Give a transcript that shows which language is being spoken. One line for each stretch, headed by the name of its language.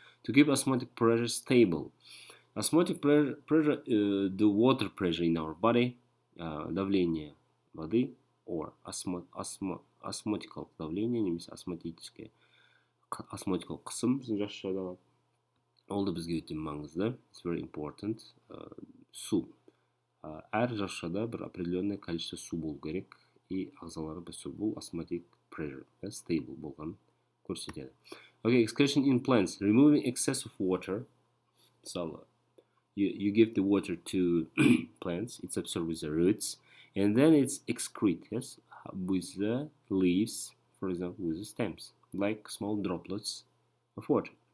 English: To keep osmotic pressure stable. Osmotic pressure, the water pressure in our body,
Russian: давление воды,
English: or osmotical давление, немесе осмотическое, osmotical
Kazakh: қысым біздің жасушадағы. Ол да бізге өте маңызды.
English: It's very important.
Kazakh: Су. Әр жасушада бір
Russian: определенное количество
Kazakh: су болу керек, и ағзалары бұл osmotic pressure, stable болған көрсетеді.
English: Okay, excretion in plants. Removing excess of water. So you give the water to plants, it's absorbed with the roots, and then it's excrete, yes, with the leaves, for example, with the stems, like small droplets of water.